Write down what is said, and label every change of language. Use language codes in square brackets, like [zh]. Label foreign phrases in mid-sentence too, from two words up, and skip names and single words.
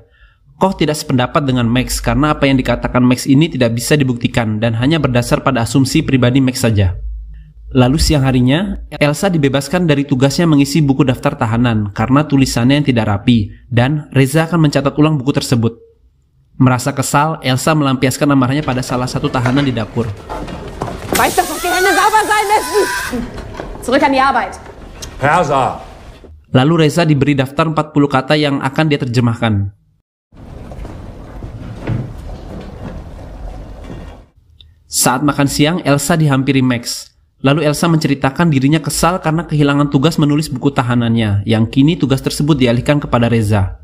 [id] Koch tidak sependapat dengan Max karena apa yang dikatakan Max ini tidak bisa dibuktikan dan hanya berdasar pada asumsi pribadi Max saja. Lalu siang harinya, Elsa dibebaskan dari tugasnya mengisi buku daftar tahanan karena tulisannya yang tidak rapi, dan Reza akan mencatat ulang buku tersebut. Merasa kesal, Elsa melampiaskan amarahnya pada salah satu tahanan di dapur. [de] Weiß, dass das die Hände sauber sein müssen. Zurück an die Arbeit. Perser! [id] Lalu Reza diberi daftar 40 kata yang akan dia terjemahkan. Saat makan siang, Elsa dihampiri Max. Lalu Elsa menceritakan dirinya kesal karena kehilangan tugas menulis buku tahanannya, yang kini tugas tersebut dialihkan kepada Reza.